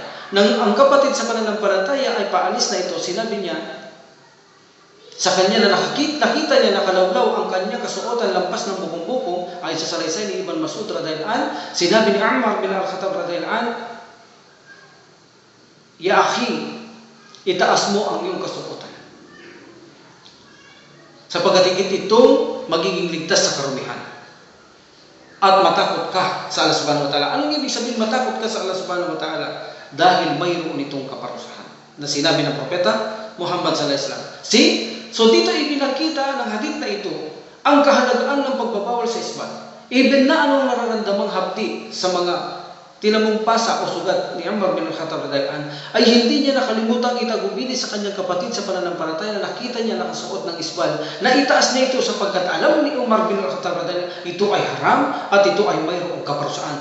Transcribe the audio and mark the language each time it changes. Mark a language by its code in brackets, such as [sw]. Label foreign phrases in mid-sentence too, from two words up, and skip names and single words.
[tl] Nang ang kapatid sa pananampalataya ay paalis na ito, sinabi niya sa kanya na nakita niya nakalawlaw ang kanya kasuotan lampas ng bukong-bukong, ay sa salaysay ni Ibn Mas'ud [ar] رضي الله عنه, [tl] sinabi ni Umar bin Al-Khattab [ar] رضي الله عنه, يا أخي, [tl] itaas mo ang iyong kasuotan, sapagkat higit itong magiging ligtas sa karumihan at matakot ka sa [ar] الله سبحانه وتعالى. [tl] Anong ibig sabihin matakot ka sa [ar] الله سبحانه وتعالى? [tl] Dahil mayroon itong kaparusahan na sinabi ng Propeta Muhammad [ar] صلى الله عليه وسلم. [tl] So dito ipinakita ng hadith na ito ang kahalagaan ng pagbabawal sa isbal. Even na anong nararamdamang hapdi sa mga tinamong pasa o sugat ni Umar bin Al-Khattab [ar] رضي الله عنه, [tl] ay hindi niya nakalimutang itagubili sa kanyang kapatid sa pananampalataya na nakita niya nakasuot ng isbal, na itaas niya ito sapagkat alam ni Umar bin Al-Khattab [ar] رضي الله عنه, [tl] ito ay haram at ito ay mayroong kaparusahan.